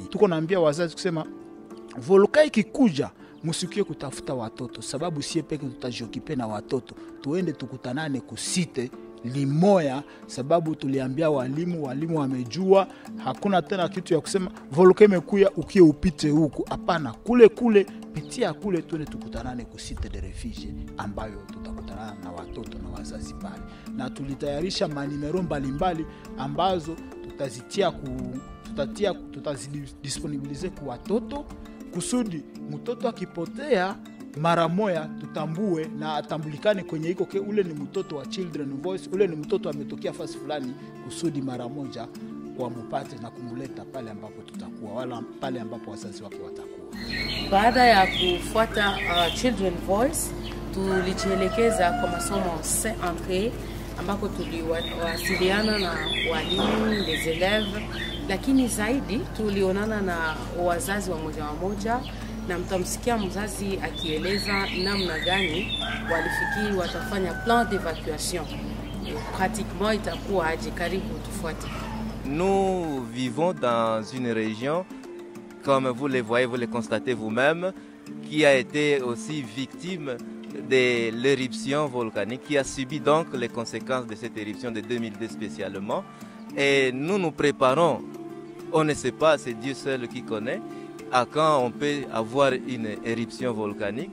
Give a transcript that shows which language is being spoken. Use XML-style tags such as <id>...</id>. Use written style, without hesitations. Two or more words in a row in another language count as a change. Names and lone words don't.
<sw>Tuko naambia wazazi kusema volcan ikikuja musikie kutafuta watoto, sababu sie peke tutajiokipe na watoto, tuende tukutanane kusite limoya, sababu tuliambia walimu wamejua. Hakuna tena kitu ya kusema volcan imekuya ukie upite huku, hapana, kule pitia kule, tuende tukutanane kusite</sw> <fr>de refuge</fr> <sw>ambayo tutakutana na watoto na wazazi pale, na tulitayarisha manimero mbalimbali ambazo tutazidisponibilize kwa watoto kusudi mtoto akipotea mara moya tutambue na atambulikane kwenye iko ke ule ni mtoto wa Children Voice, ule ni mtoto ametokea fasi fulani, kusudi mara moja wamupate na kumuleta pale ambapo tutakuwa wala pale ambapo wazazi wake watakuwa. Baada ya kufuata Children Voice, tulijielekeza kwa masomo Saint-André ambako tuliwasiliana na walimu,</sw> <fr>les élèves,</fr> <sw>lakini zaidi tulionana na wazazi wa moja na mtamsikia mzazi akieleza namna gani walifikiri watafanya</sw> <fr>plan d'évacuation.</fr> <sw>Pratiquement itakuwa aje, karibu tufuate.</sw> <fr>Nous vivons dans une région, comme vous le voyez, vous le constatez vous-même, qui a été aussi victime de l'éruption volcanique, qui a subi donc les conséquences de cette éruption de 2002 spécialement. Et nous nous préparons, on ne sait pas, c'est Dieu seul qui connaît, à quand on peut avoir une éruption volcanique.</fr>